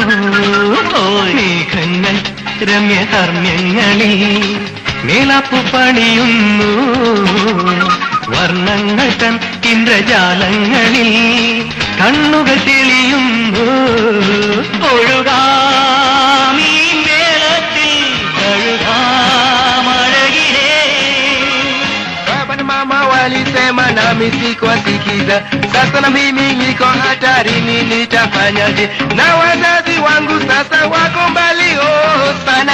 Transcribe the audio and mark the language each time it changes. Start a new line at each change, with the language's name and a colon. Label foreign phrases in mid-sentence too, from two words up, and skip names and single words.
Malayalam: മേഘങ്ങൾ രമ്യഹർമ്മ്യങ്ങളെ മേലപ്പു പണിയുന്നു വർണ്ണങ്ങൾ തൻ ഇന്ദ്രജാലങ്ങളിൽ കണ്ണുകൾ തെളിയുന്നു ഒഴുകാമീ
Swahili: Walisema nami sikuwasikiza, sasa na mimi niko hatarini, nitafanyaje? Na wazazi wangu sasa wako mbali sana.